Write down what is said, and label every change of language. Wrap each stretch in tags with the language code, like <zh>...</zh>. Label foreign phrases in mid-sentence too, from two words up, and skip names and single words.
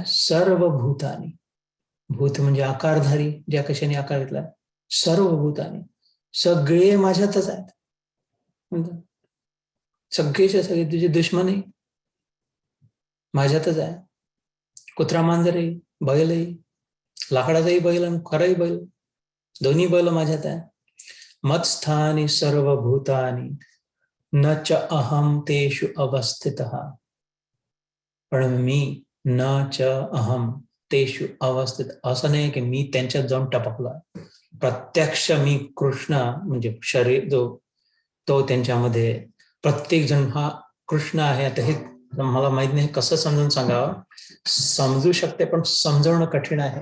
<mr>सर्वभूतानी, भूत म्हणजे आकारधारी, ज्या कशाने आकार घेतला, सर्वभूतानी, सगळे माझ्यातच आहेत. सगळेच्या सगळे तुझे दुश्मनही माझ्यातच आहे. कुत्रा मांजरही, बैलही, लाकडाचाही बैल आणि खराही बैल, दोन्ही बैल माझ्यात आहे.</mr> <sa>मत्स्थानी सर्वभूतानी न च अहम तेषु अवस्थितः.</sa> <mr>पण मी</mr> <sa>न च अहम तेषु अवस्थित,</sa> <mr>असं नाही की मी त्यांच्यात जाऊन टपकला. प्रत्यक्ष मी कृष्ण म्हणजे शरीर जो, तो त्यांच्यामध्ये, प्रत्येक जण हा कृष्ण आहे. आता हे मला माहित नाही कसं समजून सांगावं, समजू शकते पण समजवणं कठीण आहे.</mr>